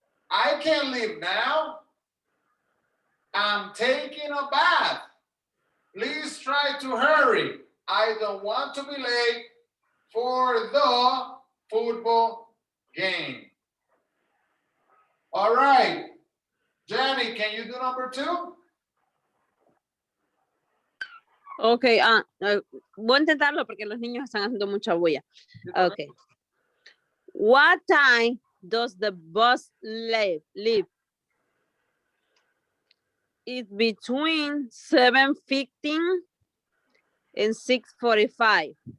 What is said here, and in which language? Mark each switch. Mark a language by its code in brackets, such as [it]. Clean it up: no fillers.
[en] I can't leave now. I'm taking a bath. Please try to hurry. I don't want to be late for the football game. All right. Jenny, can you do number 2? [es] Okay, voy a intentarlo porque los niños están haciendo mucha bulla. [en] Okay. What time does the bus leave? It's between 7:15 and 6:45.